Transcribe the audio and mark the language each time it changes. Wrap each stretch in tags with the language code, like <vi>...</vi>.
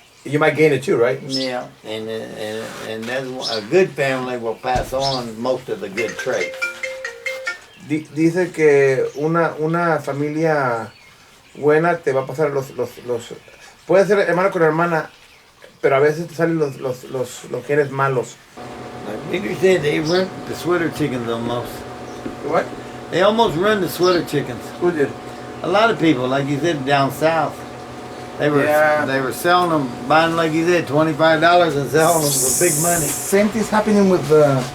<en>You might gain it too, right? Yeah, and that's a good family will pass on most of the good traits.</en> <es>Dice que una familia buena te va a pasar los puede ser hermano con hermana, pero a veces te salen los genes malos.</es> <en>Like Peter said, they run the sweater chickens almost. What? They almost run the sweater chickens. Who did? A lot of people, like you said, down south. They were selling them, buying like you said, $25 and selling them for big money. Same thing's happening with the.</en>